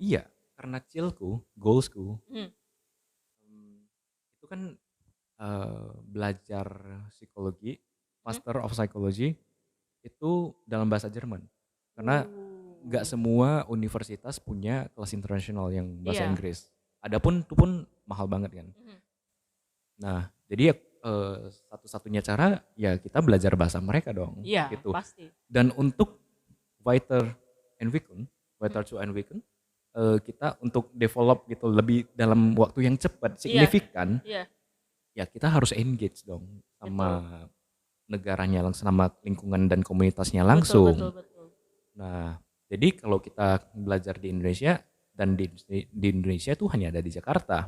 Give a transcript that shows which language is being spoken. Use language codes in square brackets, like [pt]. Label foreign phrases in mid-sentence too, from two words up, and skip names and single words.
[id] Iya, karena goalsku, itu kan belajar psikologi, [en] Master of Psychology [id] itu dalam bahasa Jerman. Karena nggak semua universitas punya kelas internasional yang bahasa Inggris. Adapun itu pun mahal banget kan. Nah, jadi ya satu-satunya cara ya kita belajar bahasa mereka dong. Iya, gitu. Pasti. Dan untuk [de] Weiter zu entwickeln, [id] kita untuk develop gitu lebih dalam waktu yang cepat, signifikan, ya kita harus engage dong sama negaranya langsung, sama lingkungan dan komunitasnya langsung. Betul. Nah, jadi kalau kita belajar di Indonesia dan di Indonesia tuh hanya ada di Jakarta.